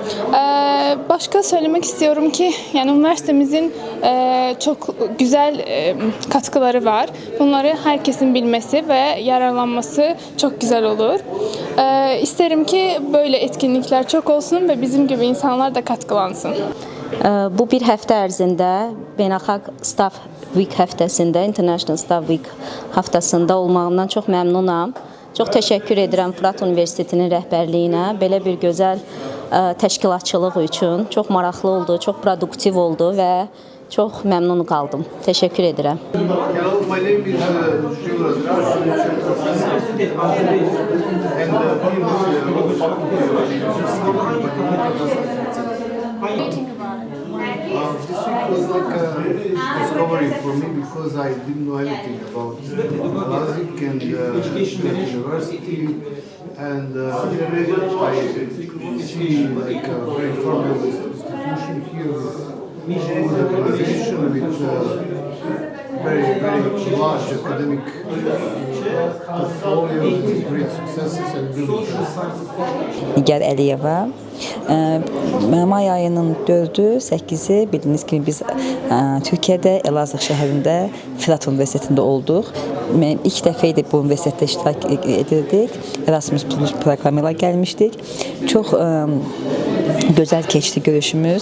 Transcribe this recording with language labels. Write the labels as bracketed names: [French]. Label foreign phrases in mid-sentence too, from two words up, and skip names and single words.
[Turkish] Başka söylemek istiyorum ki yani üniversitemizin çok güzel katkıları var. Bunları herkesin bilmesi ve yararlanması çok güzel olur. İsterim ki böyle etkinlikler çok olsun ve bizim gibi insanlar da katkılansın. [Azerbaijani] Bu bir həftə ərzində Beynəlxalq [English] Staff Week [Azerbaijani] həftəsində, [English] International Staff Week [Azerbaijani] haftasında olmağımdan çox məmnunam. Çox təşəkkür edirəm Fırat Universitetinin rəhbərliyinə. Belə bir gözəl təşkilatçılıq üçün çox maraqlı oldu, çox produktiv oldu və çox məmnun qaldım. Təşəkkür edirəm. [English] This week was like a discovery for me because I didn't know anything about Elazığ and University, and I see like a very formal institution here with organization with very large academic portfolio with great successes and brilliant. [Azerbaijani] Nigar Əliyeva. May ayının 4-ü, 8-i bildiyiniz kimi biz Türkiyədə, Elazığ şəhərində Fırat Universitetində olduq. Mən ilk dəfə idi bu universitetdə iştirak edirdik. Erasmus Plus proqramı ilə gəlmişdik. Çox gözəl keçdi görüşümüz.